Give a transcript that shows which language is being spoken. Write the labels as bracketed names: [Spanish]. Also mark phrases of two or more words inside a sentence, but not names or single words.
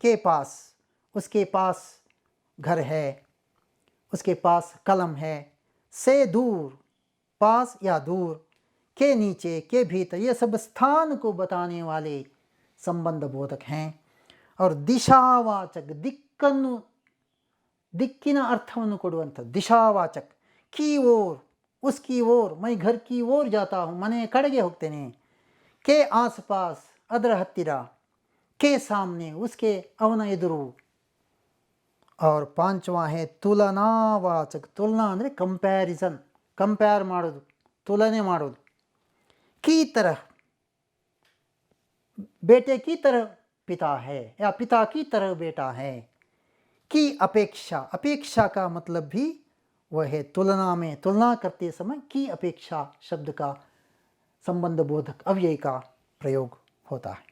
[Hindi] के पास, उसके पास घर है, उसके पास कलम है। से दूर, पास या दूर। के नीचे, के भीतर, ये सब स्थान को बताने वाले संबंध बोधक हैं। और दिशावाचक, [Kannada] ದಿಕ್ಕಿನ ಅರ್ಥವನ್ನು ಕೊಡುವಂಥದ್ದು ದಿಶಾವಾಚಕ, [Hindi] की ओर, उसकी ओर, मैं घर की ओर जाता हूँ, [Kannada] ಮನೆಯ ಕಡೆಗೆ ಹೋಗ್ತೇನೆ। [Hindi] के आसपास, [Kannada] ಅದರ ಹತ್ತಿರ। [Hindi] के सामने, उसके [Kannada] ಅವನ ಎದುರು। [Hindi] और पांचवा है तुलनावाचक, तुलना ಅಂದರೆ [English] comparison, compare [Kannada] ಮಾಡೋದು, ತುಲನೆ ಮಾಡೋದು। [Hindi] की तरह, बेटे की तरह पिता है या पिता की तरह बेटा है। की अपेक्षा, अपेक्षा का मतलब भी वह है तुलना में, तुलना करते समय की अपेक्षा शब्द का संबंध बोधक अव्यय का प्रयोग होता है।